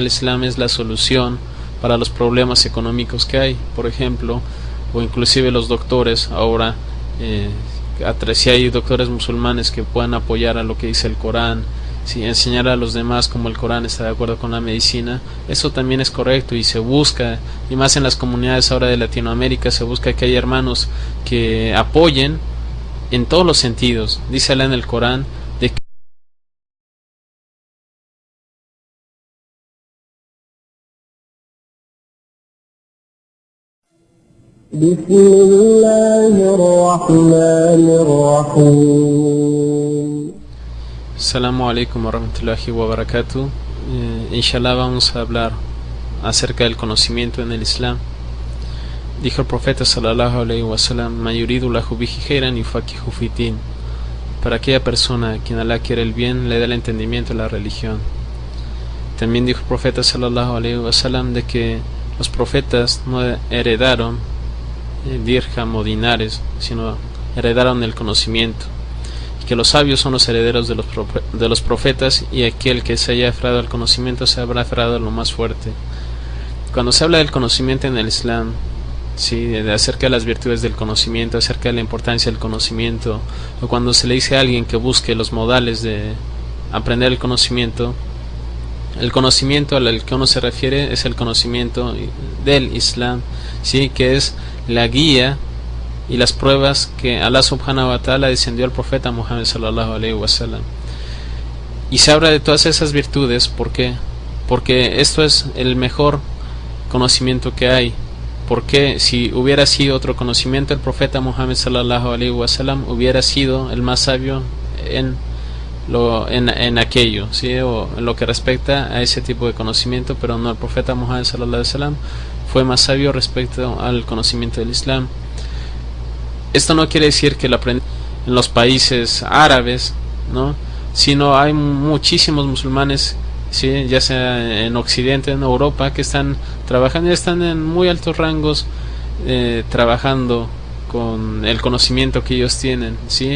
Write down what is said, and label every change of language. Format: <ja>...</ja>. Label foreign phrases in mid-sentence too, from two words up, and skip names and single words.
<es>Islam es la solución para los problemas económicos que hay, por ejemplo, o inclusive los doctores ahora, si hay doctores musulmanes que puedan apoyar a lo que dice el Corán, ¿sí?, enseñar a los demás cómo el Corán está de acuerdo con la medicina, eso también es correcto, y se busca, y más en las comunidades ahora de Latinoamérica, se busca que haya hermanos que apoyen en todos los sentidos. Dice Allah en el Corán de que</es> <ar>بسم الله الرحمن الرحيم. السلام عليكم ورحمة الله وبركاته.</ar> <es>Inshallah vamos a hablar acerca del conocimiento en el Islam. Dijo el profeta</es> <ar>صلى الله عليه وسلم: "ما يريد له به خيرا يفقهه في دين".</ar> <es>Para aquella persona a quien Allah quiere el bien, le da el entendimiento de la religión. También dijo el profeta</es> <ar>صلى الله عليه وسلم</ar> <es>de que los profetas no heredaron dirham o dinares, sino heredaron el conocimiento, y que los sabios son los herederos de los profetas, y aquel que se haya aferrado al conocimiento se habrá aferrado a lo más fuerte. Cuando se habla del conocimiento en el Islam, ¿sí?, acerca de las virtudes del conocimiento, acerca de la importancia del conocimiento, o cuando se le dice a alguien que busque los modales de aprender el conocimiento al que uno se refiere es el conocimiento del Islam, ¿sí?, que es la guía y las pruebas que Allah</es> <ar>سبحانه وتعالى</ar> <es>descendió al profeta Muhammad</es> <ar>صلى الله عليه وسلم.</ar> <es>Y se habla de todas esas virtudes, ¿por qué? Porque esto es el mejor conocimiento que hay. Porque si hubiera sido otro conocimiento, el profeta Muhammad</es> <ar>صلى الله عليه وسلم</ar> <es>hubiera sido el más sabio en aquello, ¿sí?, o en lo que respecta a ese tipo de conocimiento, pero no, el profeta Muhammad</es> <ar>صلى الله عليه وسلم</ar> <es>fue más sabio respecto al conocimiento del Islam. Esto no quiere decir que en los países árabes, ¿no? Sino hay muchísimos musulmanes, ¿sí? Ya sea en Occidente, en Europa, que están trabajando y están en muy altos rangos, trabajando con el conocimiento que ellos tienen, ¿sí?</es>